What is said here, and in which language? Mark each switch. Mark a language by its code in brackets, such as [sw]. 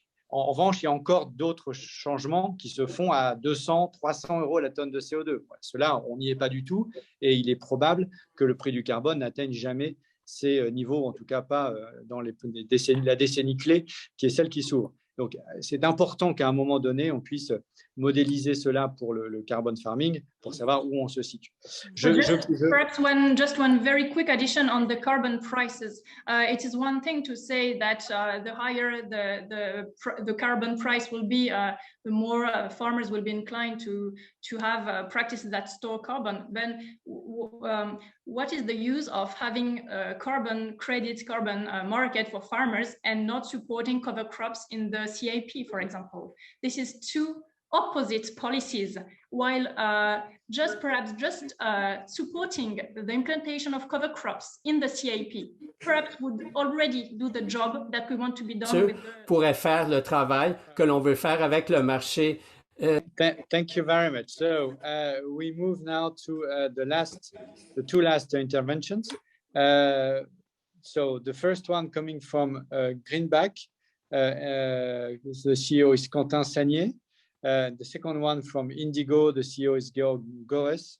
[fr] En revanche, il y a encore d'autres changements qui se font à 200, 300 € la tonne de CO2. Cela, on n'y est pas du tout et il est probable que le prix du carbone n'atteigne jamais ces niveaux, en tout cas pas dans la décennie clé, qui est celle qui s'ouvre. Donc, c'est important qu'à un moment donné, on puisse modéliser cela pour le carbon farming, pour savoir où on se situe. [en] Perhaps just one very quick addition on the carbon prices. It is one thing to say that the higher the carbon price will be, the more farmers will be inclined to have practices that store carbon. Then what is the use of having a carbon market for farmers and not supporting cover crops in the CAP, for example? This is two opposite policies, while perhaps supporting the implantation of cover crops in the CAP perhaps would already do the job that we want to be done with [fr] pourrait faire le travail que l'on veut faire avec le marché. [en] Thank you very much. So we move now to the two last interventions. So the first one coming from Greenback, the CEO is Quentin Sagnier. The second one from Indigo, the CEO is Georg Gores.